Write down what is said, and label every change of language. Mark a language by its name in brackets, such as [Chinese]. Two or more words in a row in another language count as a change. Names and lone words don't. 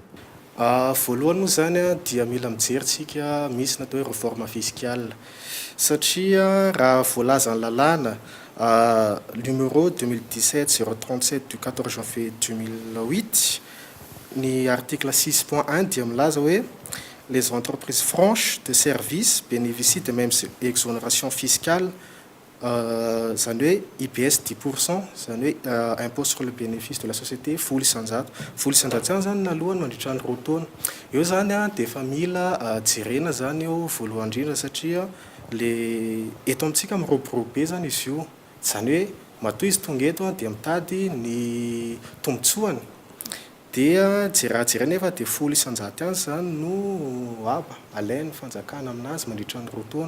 [Malagasy] Voalohany moa zany dia mila mijery misy natao hoe [French] réforme fiscale [Malagasy] satria raha voalaza ny lalàna [French] numéro 2017-037 du 14 janvier 2008 ny article 6.1 [Malagasy] dia milaza hoe [French] les entreprises franches de services bénéficient de mêmes exonérations fiscales [Malagasy] zany hoe [French] IBS 10%, [Malagasy] zany hoe [French] impôt sur le bénéfice de la société [Malagasy] folo isanjato zany zany nalohany mandritra ny roa taona. Eo zany dia efa mila jerena zany eo voalohany indrindra satria eto amintsika miroborobo be zany izy io, zany hoe matoa izy tonga eto dia mitady ny tombotsoany dia jerena efa dia folo isanjato ihany zany no alainy fanjakana aminazy mandritra ny roa taona.